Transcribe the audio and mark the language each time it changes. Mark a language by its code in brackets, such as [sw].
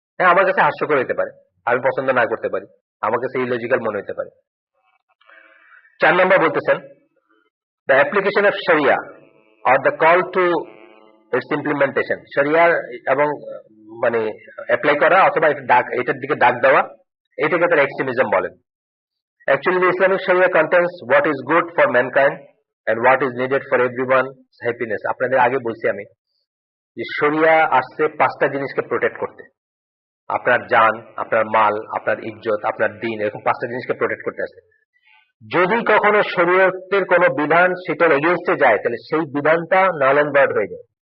[bn] হ্যাঁ, আমার কাছে হাস্যকর হতে পারে, আমি পছন্দ না করতে পারি, আমার কাছে ইলজিক্যাল মনে হতে পারে। 4 নম্বর বলতেছেন [en] the application of sharia or the call to its implementation, [bn] শরিয়ার এবং মানে অ্যাপ্লাই করা অথবা এটার দিকে ডাক দেওয়া, এটাকে তারা এক্সট্রিমিজম বলেন। [en] Actually, the Islamic Sharia contains what is good for mankind and what is needed for everyone's happiness. [bn] আপনাদের আগে বলছি আমি যে শরিয়া আসছে 5টা জিনিসকে প্রোটেক্ট করতে, আপনার জান, আপনার মাল, আপনার ইজ্জত, আপনার দিন, এরকম 5টা জিনিসকে প্রোটেক্ট করতে আসে। যদি কখনো শরীয়তের কোনো বিধান সেটার এগেইনস্টে যায় তাহলে সেই বিধানটা নাল এন্ড ভয়েড হয়ে যায়।